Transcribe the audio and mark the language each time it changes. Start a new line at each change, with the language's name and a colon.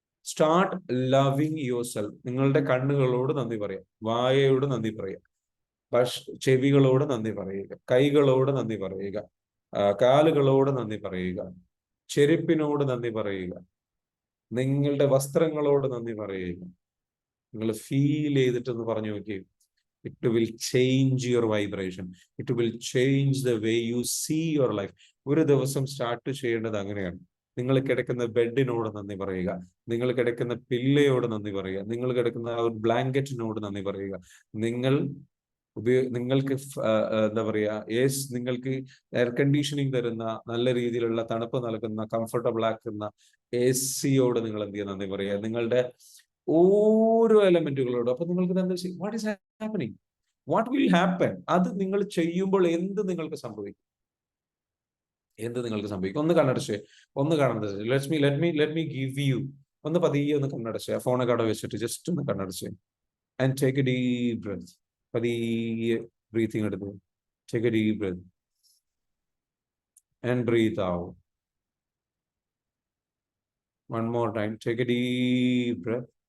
English: Start loving yourself.
Malayalam: നിങ്ങളുടെ കണ്ണുകളോട് നന്ദി പറയുക, വായയോട് നന്ദി പറയുക, ചെവികളോട് നന്ദി പറയുക, കൈകളോട് നന്ദി പറയുക, കാലുകളോട് നന്ദി പറയുക, ചെരുപ്പിനോട് നന്ദി പറയുക, നിങ്ങളുടെ വസ്ത്രങ്ങളോട് നന്ദി പറയുക. നിങ്ങൾ ഫീൽ ചെയ്തിട്ടെന്ന് പറഞ്ഞു നോക്കിയേ.
English: It will change your vibration. It will change the way you see your life.
Malayalam: ഒരു ദിവസം സ്റ്റാർട്ട് ചെയ്യേണ്ടത് അങ്ങനെയാണ്. നിങ്ങൾ കിടക്കുന്ന ബെഡിനോട് നന്ദി പറയുക, നിങ്ങൾ കിടക്കുന്ന പില്ലയോട് നന്ദി പറയുക, നിങ്ങൾ കിടക്കുന്ന ഒരു ബ്ലാങ്കറ്റിനോട് നന്ദി പറയുക. നിങ്ങൾക്ക് എന്താ പറയുക, നിങ്ങൾക്ക് എയർ കണ്ടീഷനിങ് തരുന്ന, നല്ല രീതിയിലുള്ള തണുപ്പ് നൽകുന്ന, കംഫർട്ടബിൾ ആക്കുന്ന AC-യോട് നിങ്ങൾ എന്ത് ചെയ്യുക? നന്ദി പറയുക. നിങ്ങളുടെ ഓരോ എലമെന്റുകളോടും. അപ്പൊ നിങ്ങൾക്ക് എന്താ
English: What is happening, what will happen?
Malayalam: അത് നിങ്ങൾ ചെയ്യുമ്പോൾ എന്ത് നിങ്ങൾക്ക് സംഭവിക്കും? ഒന്ന് കണ്ണടച്ച്
English: Let me give you.
Malayalam: ഒന്ന് പതിയെ ഒന്ന് കണ്ണടച്ച്, ഫോണൊക്കെ അവിടെ വെച്ചിട്ട് ജസ്റ്റ് ഒന്ന് കണ്ണടച്ച്
English: And take a deep breath.
Malayalam: പതിയെ ബ്രീത്തിങ് എടുത്ത്
English: Take a deep breath and breathe out. One more time, take a deep breath